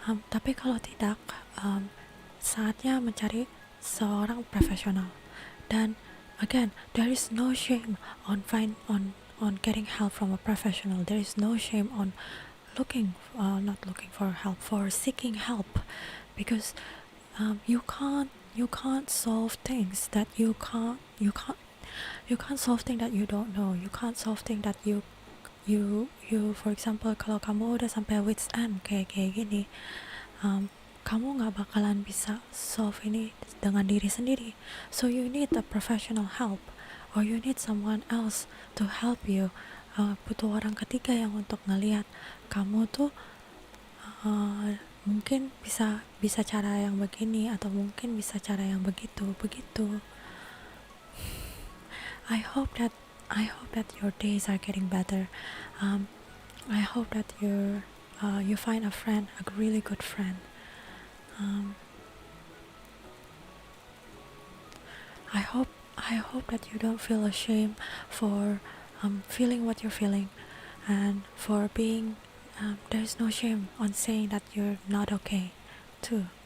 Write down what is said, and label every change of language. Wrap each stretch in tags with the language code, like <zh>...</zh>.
<id>Tapi kalau tidak, saatnya mencari seorang profesional. Dan</id> <en>again, there is no shame on getting help from a professional. There is no shame on not looking for help, for seeking help, because you can't solve things that you can't solve things that you don't know. You can't solve things that you for example,</en> <id>kalau kamu udah sampai wits end kayak gini, kamu nggak bakalan bisa solve ini dengan diri sendiri.</id> <en>So you need a professional help, or you need someone else to help you.</en> <id>Butuh orang ketiga yang untuk ngelihat kamu tuh mungkin bisa bisa cara yang begini, atau mungkin bisa cara yang begitu begitu.</id> <en>I hope that your days are getting better. um, I hope that you find a friend, a really good friend. um, I hope that you don't feel ashamed for feeling what you're feeling, and for being there's no shame on saying that you're not okay too.</en>